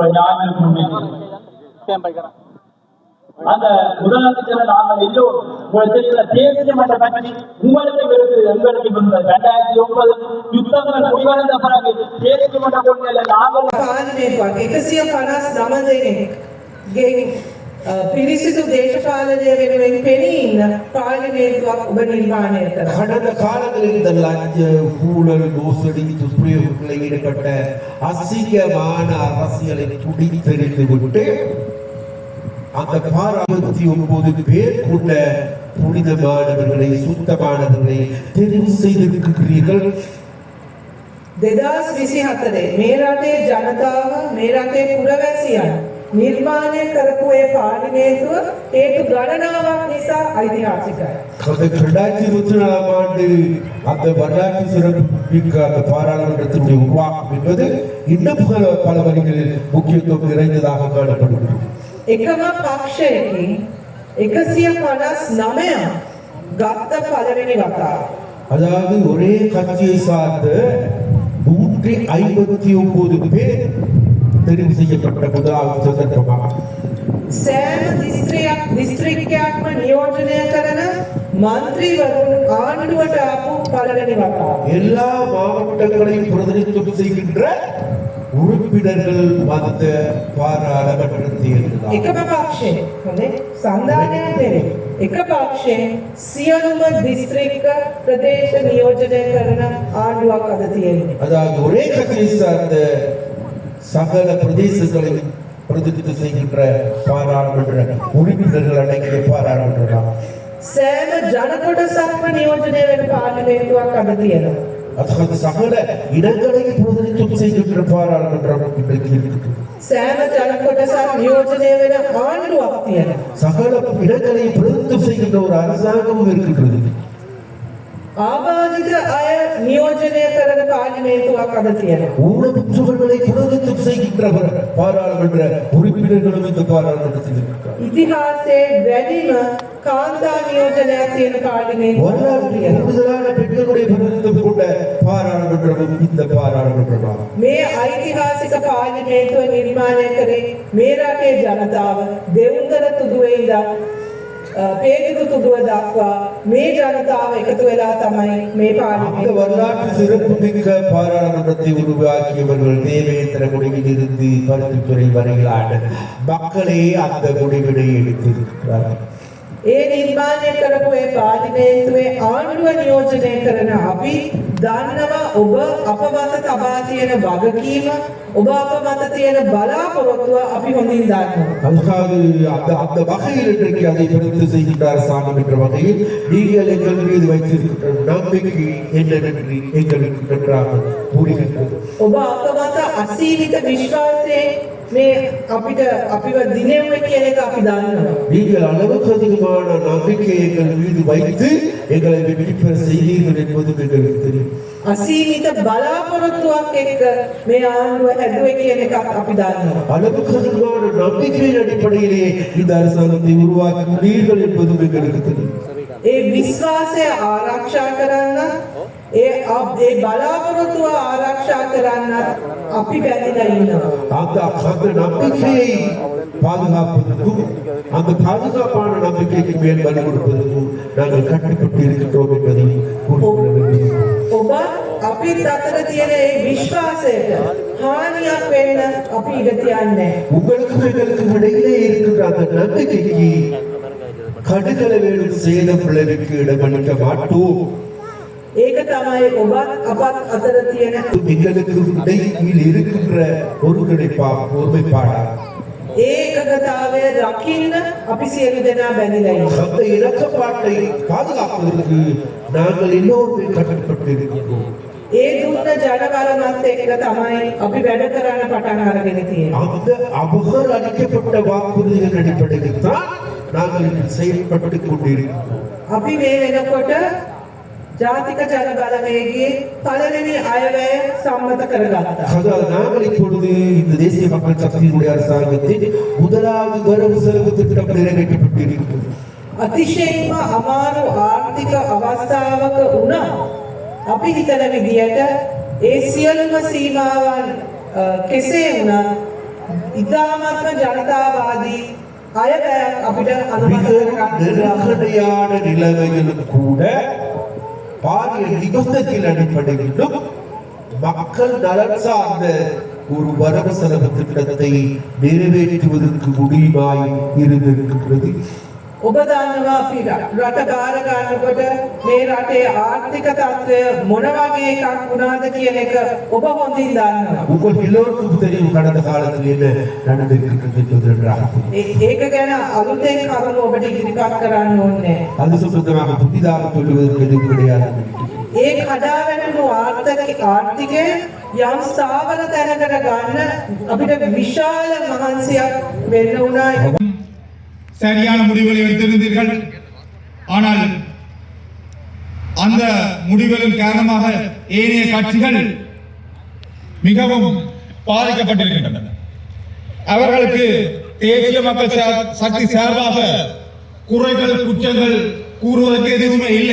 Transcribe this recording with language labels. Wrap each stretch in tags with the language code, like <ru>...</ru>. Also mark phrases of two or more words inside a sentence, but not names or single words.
<ta>அந்த முதலமைச்சரை நாங்கள் எல்லோரும் தேசிய மன்ற பற்றி உங்களுக்கு இருக்குது. எங்களுக்கு 2009 யுத்தங்கள் முடிவடைந்த பிறகு தேசிய மன்ற கொள்கையில நாங்கள்</ta> <si>159 පිරිසිදු දේශපාලනය වෙනුවෙන් පෙනී ඉන්න පාර්ලිමේන්තුවක් ඔබ නිර්මාණය කරනවා.</si> <ta>கடந்த காலங்களில் இந்த லஞ்ச ஊழல் மோசடி துஷ்பிரயோகங்களில் ஈடுபட்ட அசிங்கமான அரசியலை துடித்தெறிந்து விட்டு அந்த 69 பேர் கொண்ட புனிதமானவர்களை சுத்தமானவர்களை தெரிவு செய்திருக்கிறீர்கள்.</ta> <si>2024 මේ රටේ ජනතාව මේ රටේ පුරවැසියන් නිර්මාණය කරපු ඒ පාර්ලිමේන්තුව හේතු ගණනාවක් නිසා ஐதிஹாசிකයි.</si> <ta>2024ஆம் ஆண்டு அந்த வரலாற்று சிறப்புமிக்க அந்த பாராளுமன்றத்தினுடைய உருவாக்கம் என்பது இன்னும் பல வழிகளில் முக்கியத்துவம் நிறைந்ததாக காணப்படுகிறது.</ta> <si>එකම පක්ෂයකින් 159 ගත්ත පළවෙනි වතාව.</si> <ta>அதாவது ஒரே கட்சியை சார்ந்த 159 பேர் தெரிவு செய்யப்பட்ட முதலாவது சந்தர்ப்பமாக</ta> <si>සෑම දිස්ත්‍රික්කයක්ම නියෝජනය කරන മന്ത്രിවරුන් ආණ්ඩුවට ආපු පළවෙනි වතාව.</si> <ta>எல்லா மாவட்டங்களையும் பிரதிநிதித்துவம் செய்கின்ற உறுப்பினர்கள் வந்த பாராளுமன்றத்தில்</ta> <si>එකම පක්ෂයේ හොඳේ සන්දානයක් නෙවෙයි. එක පක්ෂයේ සියලුම දිස්ත්‍රික්ක ප්‍රදේශ නියෝජනය කරන ආණ්ඩුවක් අද තියෙනවා.</si> <ta>அதாவது ஒரே கட்சியை சார்ந்த சகல பிரதேசங்களையும் பிரதிநிதித்துவம் செய்கின்ற பாராளுமன்ற உறுப்பினர்கள் அடங்கிய பாராளுமன்றம்.</ta> <si>සෑම ජනකොටසක්ම නියෝජනය වෙන පාර්ලිමේන්තුවක් අද තියෙනවා.</si> <ta>அதாவது சகல இடங்களையும் பிரதிநிதித்துவம் செய்கின்ற பாராளுமன்றம் இன்றைக்கு இருக்கிறது.</ta> <si>සෑම ජනකොටසක් නියෝජනය වෙන ආණ්ඩුවක් තියෙනවා.</si> <ta>சகல இடங்களையும் பிரதிநிதித்துவம் செய்கின்ற ஒரு அரசாங்கமும் இருக்கிறது.</ta> <si>ආබාධිත අය නියෝජනය කරන පාර්ලිමේන්තුවක් අද තියෙනවා.</si> <ta>ஊனமுற்றவர்களை பிரதிநிதித்துவம் செய்கின்ற பாராளுமன்ற உறுப்பினர்களும் இந்த பாராளுமன்றத்தில் இருக்கிறார்.</ta> <si>ඉතිහාසයේ වැඩිම කාන්තා නියෝජනයක් තියෙන පාර්ලිමේන්තුවක්</si> <ta>வரலாற்றில் முதலான பெண்களுடைய பிரதிநிதித்துவம் கொண்ட பாராளுமன்றமும் இந்த பாராளுமன்றமாகும்.</ta> <si>මේ ඓතිහාසික පාර්ලිමේන්තුව නිර්මාණය කරේ මේ රටේ ජනතාව දෙවුන්දර තුදුවේ ඉඳන් பேரிது துதுவ දක්වා මේ ජනතාව එකතු වෙලා තමයි මේ</si> <ta>அந்த வரலாற்று சிறப்புமிக்க பாராளுமன்றத்தை உருவாக்கியவர்கள் தேவேந்திர முடிவில் இருந்து பருத்தித்துறை வரையிலான மக்களே அந்த முடிவினை எடுத்திருக்கிறார்கள்.</ta> <si>ඒ නිර්මාණය කරපු ඒ පාර්ලිමේන්තුවේ ආණ්ඩුව නියෝජනය කරන අපි දන්නවා ඔබ අප මත තබා තියෙන වගකීම ඔබ අප මත තියෙන බලාපොරොත්තුව අපි හොඳින් දන්නවා.</si> <ta>அதுக்காக அந்த வகையில் இன்றைக்கு அதை எடுத்து செய்கின்ற அரசாங்கம் என்ற வகையில் நீங்கள் எங்கள் மீது வைத்திருக்கின்ற நம்பிக்கை என்னவென்று எங்களுக்கு நன்றாக புரிகின்றது.</ta> <si>ඔබ අප මත අසීමිත විශ්වාසයෙන් මේ අපිට අපිව දිනෙව්වේ කියන එක අපි දන්නවා.</si> <ta>நீங்கள் அளவுக்கு அதிகமான நம்பிக்கை எங்கள் மீது வைத்து எங்களை வெற்றி பெற செய்தீர்கள் என்பது எங்களுக்கு தெரியும்.</ta> <si>අසීමිත බලාපොරොත්තුවක් එක්ක මේ ආණ්ඩුව හැදුවේ කියන එක අපි දන්නවා.</si> <ta>அளவுக்கு அதிகமான நம்பிக்கையின் அடிப்படையிலே இந்த அரசாங்கத்தை உருவாக்கினீர்கள் என்பதும் எங்களுக்கு தெரியும்.</ta> <si>ඒ විශ්වාසය ආරක්ෂා කරන්න ඒ බලාපොරොත්තුව ආරක්ෂා කරන්න අපි බැඳිලා ඉන්නවා.</si> <ta>அந்த நம்பிக்கையை பாதுகாப்பதற்கும் அந்த பாதுகாப்பான நம்பிக்கைக்கு மேல் வழி கொடுப்பதற்கும் நாங்கள் கட்டுப்பட்டு இருக்கின்றோம் என்பதை கூறிக்கொள்ள வேண்டும்.</ta> <si>ඔබ අපිත් අතර තියෙන ඒ විශ්වාසයට හානියක් වෙන්න අපි ඉඩ තියන්නේ නැහැ.</si> <ta>உங்களுக்கும் எங்களுக்கும் இடையிலே இருக்கின்ற அந்த நம்பிக்கைக்கு கடுகள வேணும் சேதம் விளைவிக்க இடமளிக்க மாட்டோம்.</ta> <si>ඒක තමයි ඔබත් අපත් අතර තියෙන</si> <ta>எங்களுக்கு இடையில் இருக்கின்ற ஒருமைப்பாடா</ta> <si>ඒකගතාවය රකින්න අපි සියලු දෙනා බැඳිලා ඉන්නවා.</si> <ta>அந்த இலக்கப்பாட்டை பாதுகாப்பதற்கு நாங்கள் எல்லோருமே கட்டுப்பட்டு இருக்கின்றோம்.</ta> <si>ඒ දුන්න ජනබලමත් එක්ක තමයි අපි වැඩ කරන්න පටන් අරගෙන තියෙන්නේ.</si> <ta>அந்த அவர்கள் அளிக்கப்பட்ட வாக்குறுதிகள் அடிப்படையில் தான் நாங்கள் செயல்பட்டுக் கொண்டிருக்கிறோம்.</ta> <si>අපි මේ වෙනකොට ජාතික ජනබලවේගයේ පළවෙනි අයවැය සම්මත කරගත්තා.</si> <ta>அதாவது நாங்கள் இப்பொழுது இந்த தேசிய மக்கள் சக்தியினுடைய அரசாங்கத்தின் முதலாவது வரவு செலவு திட்டம் நிறைவேற்றப்பட்டிருக்கிறது.</ta> <si>අතිශයින්ම අමාරු ආර්ථික අවස්ථාවක වුණා අපි හිතන විදියට ඒ සියලුම සීමාවන් කෙසේ වුණත් ඉතාමත්ම ජනතාවාදී අයවැයක් අපිට අනුමත කරගන්න</si> <ta>நெருக்கடியான நிலைமைகளும் கூட பாரிய நிபந்தனைகள் அடிப்படையிலும் மக்கள் நலன் சார்ந்த ஒரு வரவு செலவு திட்டத்தை நிறைவேற்றுவதற்கு முடியுமாய் இருந்திருக்கின்றது.</ta> <si>ඔබ දන්නවා අපි රට බාර ගන්නකොට මේ රටේ ආර්ථික තත්ත්වය මොන වගේ එකක් වුණාද කියන එක ඔබ හොඳින් දන්නවා.</si> <ta>உங்கள் எல்லோருக்கும் தெரியும் கடந்த காலத்தில் என்ன நடந்திருக்கிறது என்பது நன்றாக தெரியும்.</ta> <si>ඒක ගැන අලුතෙන් කරුණු ඔබට ඉදිරිපත් කරන්න ඕනේ.</si> <ta>அது சம்பந்தமாக புதிதாக சொல்லுவதற்கு எதுவும் கிடையாது.</ta> <si>ඒ කඩාවැටුණු ආර්ථිකය යම් ස්ථාවර තැනකට ගන්න අපිට විශාල මහන්සියක් වෙන්න වුණා.</si> <ta>சரியான முடிவுகளை எடுத்திருந்தீர்கள். ஆனால் அந்த முடிவுகளின் காரணமாக ஏனைய கட்சிகள் மிகவும் பாதிக்கப்பட்டிருக்கின்றன. அவர்களுக்கு தேசிய மக்கள் சக்தி சார்பாக குறைகள் குற்றங்கள் கூறுவதற்கு எதுவுமே இல்லை.</ta>